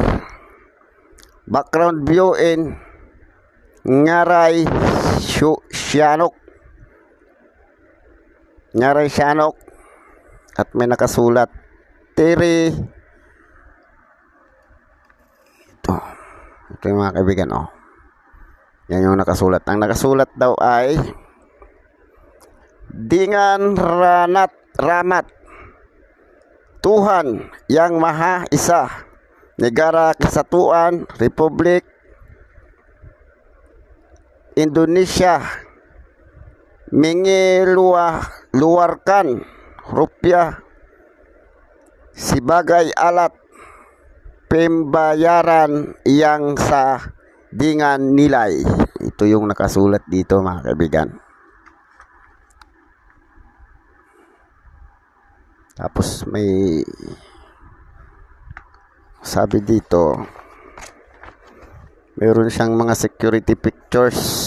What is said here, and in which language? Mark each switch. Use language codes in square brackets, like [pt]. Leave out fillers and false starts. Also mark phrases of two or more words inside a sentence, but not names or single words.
[en] Background view in Ngaray Sihanouk. [tl] At may nakasulat Tiri. Ito yung mga kaibigan, Yan yung nakasulat. Ang nakasulat daw ay [id] Dengan Ramat Tuhan Yang Maha Esa, Negara Kesatuan Republik Indonesia mengeluarkan rupiah sebagai alat pembayaran yang sah dengan nilai. [tl] Ito yung nakasulat dito mga kaibigan. Tapos may sabi dito, meron siyang mga security pictures.